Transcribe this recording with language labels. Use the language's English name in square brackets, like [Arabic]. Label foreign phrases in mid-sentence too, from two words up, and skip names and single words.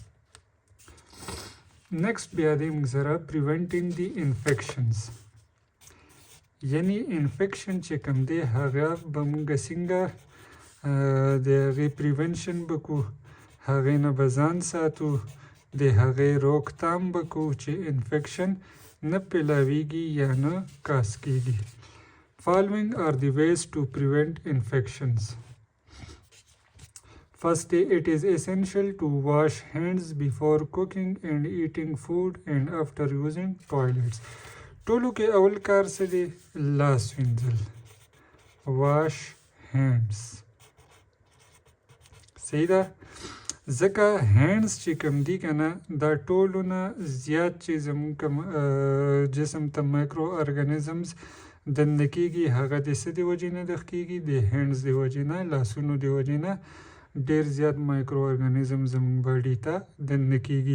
[Pashto] نیکسټ بیا دی موږ سره [English] preventing the infections [Pashto] یعنی انفیکشن چې کوم دی هغه به موږ څنګه د هغې پریونشن به کوو هغې نه به ځان ساتو د هغې روکتام به کوو چې انفیکشن نه پیلاویږي یا نه کاس کیږي. [English] Following are the ways to prevent infections. First, it is essential to wash hands before cooking and eating food and after using toilets. [Pashto] ټولو کې اول کار څه دی؟ لاس وینځل. [English] wash hands. [Pashto] صحیح ده. ځکه هینډز چې کوم دي که نه دا ټولو نه زیات چې زموږ کوم جسم ته [English] micro organisms [Pashto] دننه کېږي هغه د څه د وجې نه دخ کېږي؟ د هینډز د وجې نه، لاسونو د وجې نه ډېر زیات [English] micro organism [Pashto] زموږ باډي ته دننه کېږي.